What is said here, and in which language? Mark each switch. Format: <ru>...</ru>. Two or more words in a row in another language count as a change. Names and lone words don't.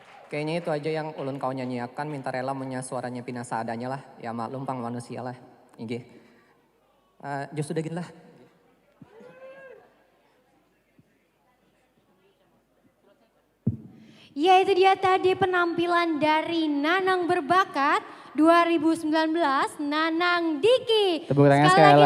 <bjn>Kayaknya itu aja yang ulun kau nyanyiakan, minta rela punya suaranya Pina seadanya lah. Ya maklum pang manusia lah. Inggih. Jos sudah gini lah.</bjn> <id>Ya itu dia tadi penampilan dari Nanang Berbakat 2019, Nanang Diki. Tepuk tangan sekali lagi</id>